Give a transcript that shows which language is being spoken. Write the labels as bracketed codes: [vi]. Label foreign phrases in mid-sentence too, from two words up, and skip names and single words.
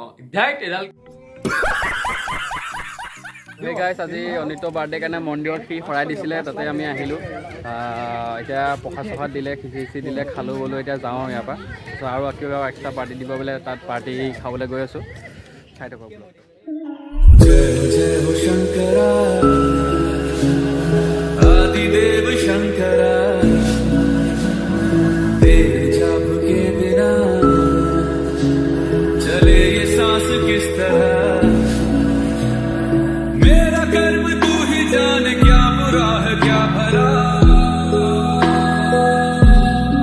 [as] গাইছ আজি অনিত্য বাৰ্থডে কাৰণে মন্দিৰত সি শৰাই দিছিলে, তাতে আমি আহিলোঁ। এতিয়া প্ৰসাদ চসাদ দিলে, খিচিৰি দিলে, খালোঁ বোলো। এতিয়া যাওঁ ইয়াৰ পৰা। তাৰপিছত আৰু কিবা [en] extra party [as] দিব বোলে, তাত পাৰ্টি খাবলৈ গৈ আছোঁ। চাই থাকক বোলো। [hi] जय जय हो शंकरा आदिदेव शंकरा तेरे जाप के बिना चले ये सांस किस तरह मेरा कर्म तू ही जाने क्या बुरा है क्या भला